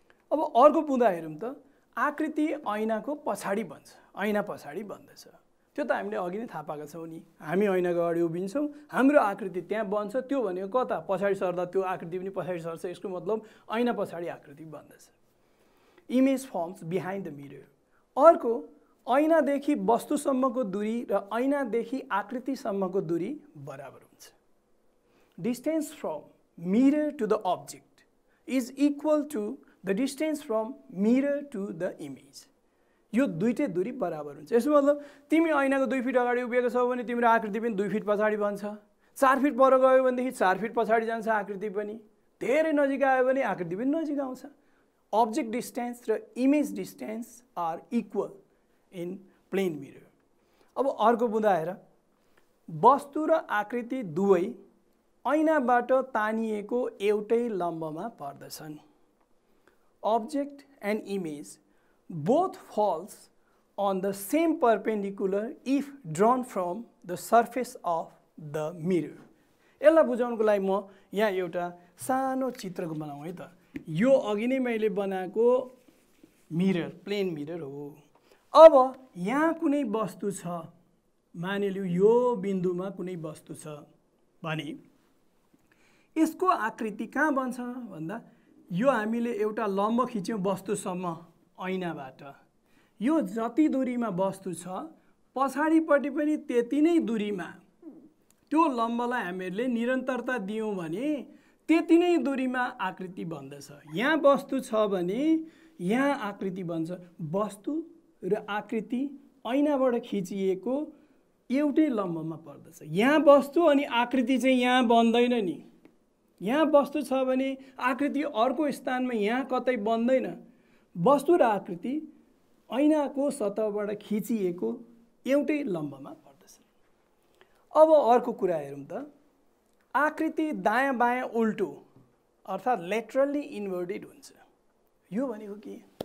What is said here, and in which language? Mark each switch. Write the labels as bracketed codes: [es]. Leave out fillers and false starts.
[ne] अब अर्को बुँदा हेरौँ त। आकृति ऐनाको पछाडि बन्छ, ऐना पछाडि बन्दछ। त्यो त हामीले अघि नै थाहा पाएका छौँ नि। हामी ऐनाको अगाडि उभिन्छौँ, हाम्रो आकृति त्यहाँ बन्छ। त्यो भनेको कता? पछाडि सर्दा त्यो आकृति पनि पछाडि सर्छ। यसको मतलब ऐना पछाडि आकृति बन्दछ। [en] Image forms behind the mirror. [ne] अर्को, ऐनादेखि वस्तुसम्मको दूरी र ऐनादेखि आकृतिसम्मको दूरी बराबर हुन्छ। [en] Distance from mirror to the object is equal to the distance from mirror to the image. [ne] यो दुईटै दूरी बराबर हुन्छ। यसको मतलब तिमी ऐनाको 2 फिट अगाडि उभिएको छौ भने तिम्रो आकृति पनि 2 फिट पछाडि बन्छ। 4 फिट पर गयो भनेदेखि 4 फिट पछाडि जान्छ आकृति पनि। धेरै नजिक आयो भने आकृति पनि नजिक आउँछ। [en] Object distance र image distance are equal in plane mirror. [ne] अब अर्को बुँदा हेर। वस्तु र आकृति दुवै ऐनाबाट तानिएको एउटै लम्बमा पर्दछन्। [en] Object and image both falls on the same perpendicular if drawn from the surface of the mirror. [ne] यसलाई बुझाउनको लागि म यहाँ एउटा सानो चित्रको बनाऊँ है त। यो अघि नै मैले बनाएको मिरर, प्लेन मिरर हो। अब यहाँ कुनै वस्तु छ, मानिलिउँ यो बिन्दुमा कुनै वस्तु छ भने यसको आकृति कहाँ बन्छ भन्दा यो हामीले एउटा लम्ब खिच्यौँ वस्तुसम्म ऐनाबाट। यो जति दूरीमा वस्तु छ पछाडिपट्टि पनि त्यति नै दूरीमा त्यो लम्बलाई हामीले निरन्तरता दियौँ भने त्यति नै दूरीमा आकृति बन्दछ। यहाँ वस्तु छ भने यहाँ आकृति बन्छ। वस्तु र आकृति ऐनाबाट खिचिएको एउटै लम्बमा पर्दछ। यहाँ वस्तु अनि आकृति चाहिँ यहाँ बन्दैन नि। यहाँ वस्तु छ भने आकृति अर्को स्थानमा यहाँ कतै बन्दैन। वस्तु र आकृति ऐनाको सतहबाट खिचिएको एउटै लम्बमा पर्दछ। अब अर्को कुरा हेरौँ त। आकृति दायाँ बायाँ उल्टो अर्थात् लेटरली इन्भर्टेड हुन्छ। यो भनेको के?